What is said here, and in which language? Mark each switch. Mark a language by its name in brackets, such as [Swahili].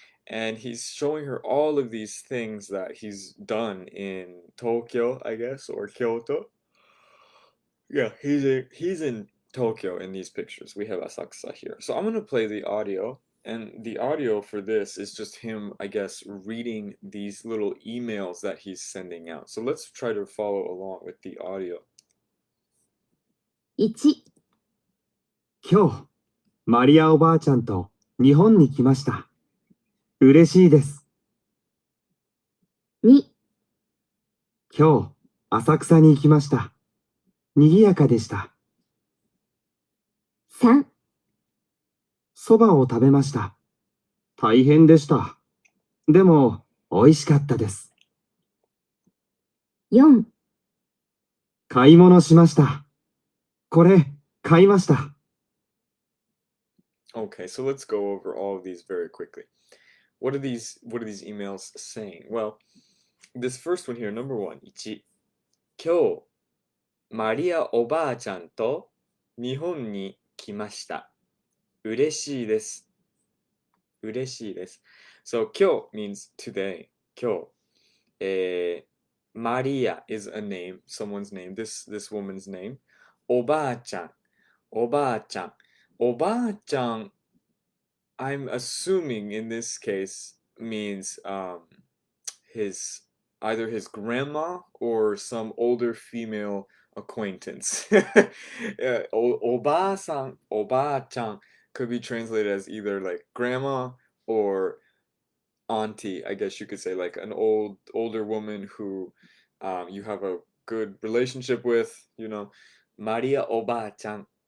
[English] And he's showing her all of these things that he's done in Tokyo, I guess, or Kyoto. Yeah, he's in Tokyo in these pictures. We have Asakusa here. So I'm going to play the audio, and the audio for this is just him, I guess, reading these little emails that he's sending out. So let's try to follow along with the audio. [Japanese] 1、今日、マリアおばあちゃんと日本に来ました。嬉しいです。 2、今日、浅草に行きました。賑やかでした。 3、そばを食べました。大変でした。でも、美味しかったです。 4、買い物しました。これ、買いました。 [English] Okay, so let's go over all of these very quickly. What are these emails saying? Well, this first one here, number 1, 1. [Japanese] 今日、マリアおばあちゃんと日本に来ました。嬉しいです。嬉しいです。 [English] So, 今日 means today. [Japanese] 今日。 [English] Maria is a name, someone's name, this woman's name. [Japanese] おばあちゃん、おばあちゃん。 [English] おばあちゃん, I'm assuming in this case means his either his grandma or some older female acquaintance. おばあさん, おばあちゃん could be translated as either like grandma or auntie, I guess you could say, like an older woman who you have a good relationship with, Maria Oba-chan.